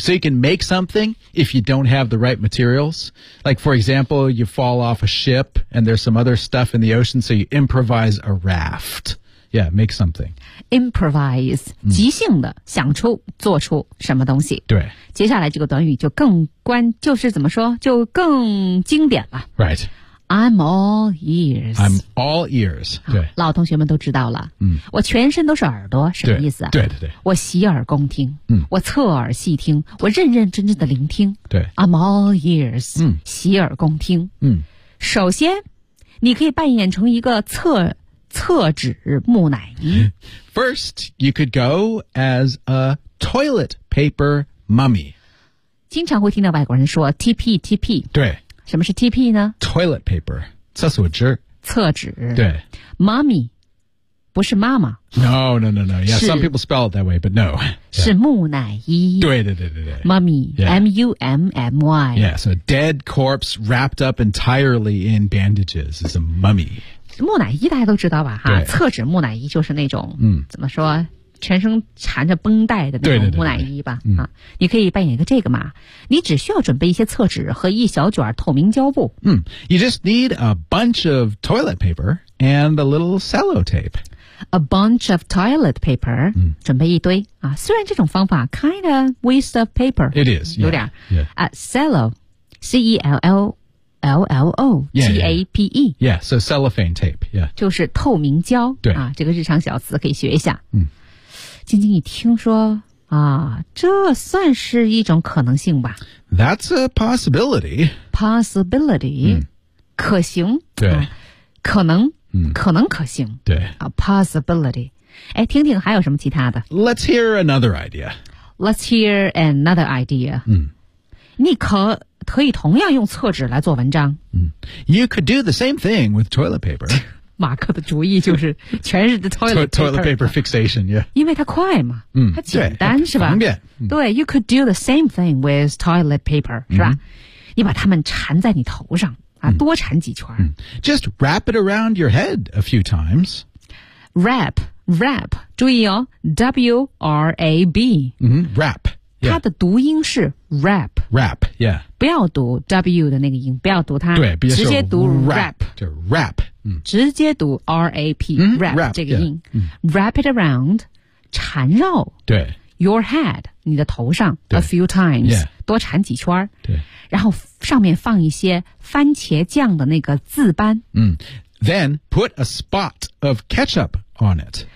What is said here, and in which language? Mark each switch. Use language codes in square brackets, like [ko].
[en] So you can make something if you don't have the right materials. Like, for example, you fall off a ship and there's some other stuff in the ocean, so you improvise a raft. Yeah, make something. Improvise,、mm. [zh] 即兴的想出做出什么东西。对。接下来这个短语就更关就是怎么说就更经典了。 [en] Right. I'm all ears. I'm all ears. 对， [zh] 老同学们都知道了。嗯，我全身都是耳朵，什么意思啊？对对对，我洗耳恭听。嗯，我侧耳细听，我认认真真的聆听。对 [en] ，I'm all ears. [zh] 嗯，洗耳恭听。嗯，首先，你可以扮演成一个厕纸木乃伊。 [en] First, you could go as a toilet paper mummy. [zh] 经常会听到外国人说 TP TP。对。什么是 TP 呢 [en] ?Toilet paper, [zh] 厕所纸。厕纸。对。 Mummy, 不是妈妈。 [en] No. Yeah, some people spell it that way, but no.、Yeah. [zh] 是木乃伊。对。 [en] Mummy,、 yeah. M-U-M-M-Y. Yeah, so dead corpse wrapped up entirely in bandages is a mummy. [zh] 木乃伊大家都知道吧哈厕纸木乃伊就是那种、嗯、怎么说全身缠着绷带的那种木乃伊吧对、嗯啊、你可以扮演一个这个嘛你只需要准备一些厕纸和一小卷透明胶布、 [en] 嗯、You just need a bunch of toilet paper and a little cello tape a bunch of toilet paper,、 [zh] 嗯、准备一堆、啊、虽然这种方法 [en] kind of waste of paper. It is, [zh] 有点 [en] yeah. Cellotape. Yeah, so cellophane tape, yeah. [zh] 就是透明胶。对。啊、这个日常小词可以学一下。嗯。晶晶一听说啊，这算是一种可能性吧。 [en] That's a possibility. Possibility.、 [zh] 嗯、可行。对。啊、可能、嗯、可能可行。对。 [en] A possibility. [zh] 哎，听听还有什么其他的。 [en] Let's hear another idea. Let's hear another idea. [zh] 嗯。你可以同样用厕纸来做文章。嗯。 [en] You could do the same thing with toilet paper. [zh] 马克的主意就是全是 toilet paper. [en] Toilet paper fixation, yeah. [zh] 因为它快嘛。嗯。它简单是吧方便、嗯。 [en] 对 ,you could do the same thing with toilet paper, [zh] 是吧、嗯、你把它们缠在你头上啊、嗯、多缠几圈、嗯。 [en] Just wrap it around your head a few times. Wrap, [zh] 注意哦 [en] ,W-R-A-B. 嗯 ,wrap. [zh] 它的读音是 rap [en] rap yeah [zh] 不要读 w 的那个音不要读它对直接读 rap 就 rap、嗯、直接读 rap、嗯、 rap 这个音 [en] yeah,、嗯、 wrap it around [zh] 缠绕对 [en] your head [zh] 你的头上 [en] a few times、 yeah、 [zh] 多缠几圈对然后上面放一些番茄酱的那个渍斑、 [en] 嗯、then put a spot of ketchup on it